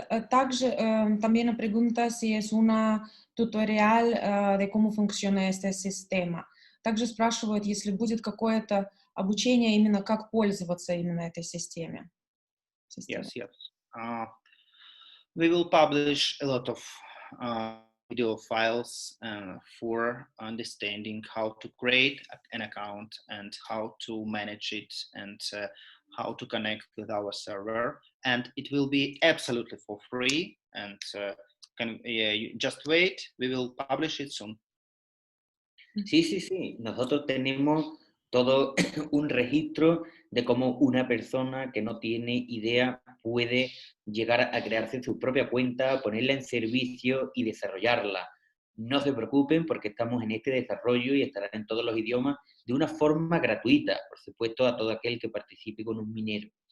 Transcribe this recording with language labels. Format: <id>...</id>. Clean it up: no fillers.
<ru>Также</ru> <es>también pregunta si es una tutorial de cómo funciona esta система.</es> <ru>Также спрашивают, если будет какое-то обучение именно как пользоваться именно этой системе.</ru> <en>Yes. We will publish a lot of video files for understanding how to create an account and how to manage it and how to connect with our server, and it will be absolutely for free, and you just wait, we will publish it soon.</en> <es>Sí. Nosotros tenemos todo un registro de cómo una persona que no tiene idea puede llegar a crearse su propia cuenta, ponerla en servicio y desarrollarla. No se preocupen porque estamos en este desarrollo y estará en todos los idiomas de una forma gratuita, por supuesto, a todo aquel que participe con un minero.</es>